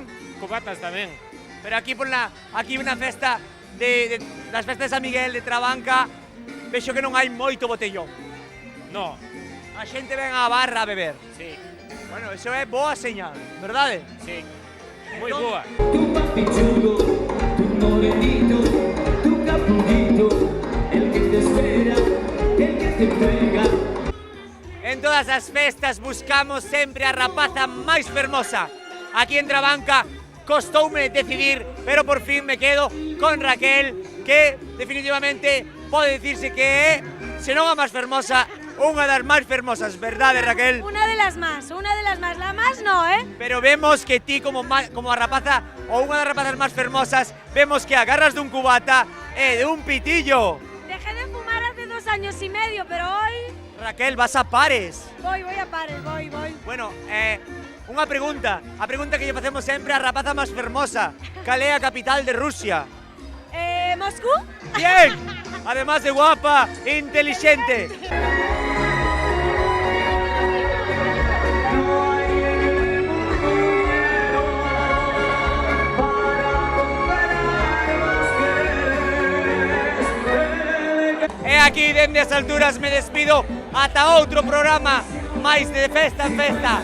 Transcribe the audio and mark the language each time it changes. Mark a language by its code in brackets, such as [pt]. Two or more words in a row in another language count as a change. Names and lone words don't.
[gl] Cubatas tamén. Pero aquí na festa das festas de San Miguel de Trabanca, vexo que non hai moito botellón. [es] No. [gl] A xente ven á barra a beber. [es] Sí. [gl] Bueno, eso é boa señal, verdade? Sí. Moi boa. [es] Tu papi chulo, tu morenito, tu capulito, el que te espera, el que te entrega. [gl] En todas as festas buscamos sempre a rapaza máis fermosa. Aquí en Trabanca costoume decidir, pero por fin me quedo con Raquel, que definitivamente pode dicirse que é, se non a máis fermosa, unha das máis fermosas, verdade, Raquel? [es] Una de las más. La más no, ¿eh? [gl] Pero vemos que ti como a rapaza, ou unha das rapazas máis fermosas, vemos que agarras dun cubata e de un pitillo. [es] Dejé de fumar hace 2 años y medio, pero hoy... Raquel, vas a pares. Voy a pares, voy. [gl] Bueno, unha pregunta. A pregunta que lle facemos sempre a rapaza máis fermosa. Cal é a capital de Rusia? [es] ¿Moscú? Bien. Además de guapa, inteligente. [gl] E aquí, dende as alturas, me despido ata outro programa máis de festa en festa.